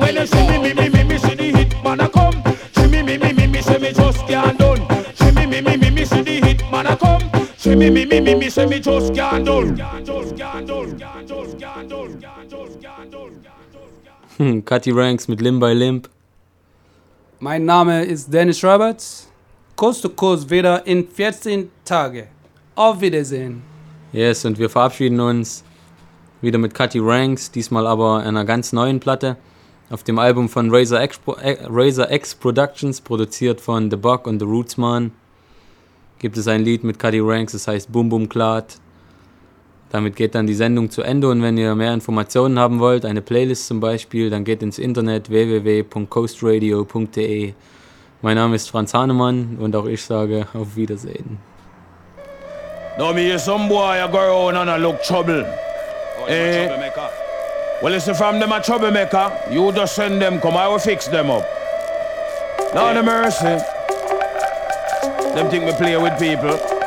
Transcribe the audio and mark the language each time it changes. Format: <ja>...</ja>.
<en>When you see me see the hit man a come. See me see me just can't done. See me see the hit man a come. See me see me just can't done.</en> <de>Cutty Ranks mit Limb by Limb. Mein Name ist Dennis Roberts. Coast to Coast wieder in 14 Tage. Auf Wiedersehen. Yes, und wir verabschieden uns wieder mit Cutty Ranks, diesmal aber einer ganz neuen Platte. Auf dem Album von Razor X Productions, produziert von The Buck und The Roots Man, gibt es ein Lied mit Cutty Ranks, das heißt Boom Boom Klart. Damit geht dann die Sendung zu Ende und wenn ihr mehr Informationen haben wollt, eine Playlist zum Beispiel, dann geht ins Internet www.coastradio.de. Mein Name ist Franz Hahnemann und auch ich sage auf Wiedersehen.</de> <en>Now me hear some boy a go round and a look trouble. Oh, eh? Troublemaker. Well, listen, from them a troublemaker, you just send them, come, I will fix them up. Now the mercy. Them think me play with people.</en>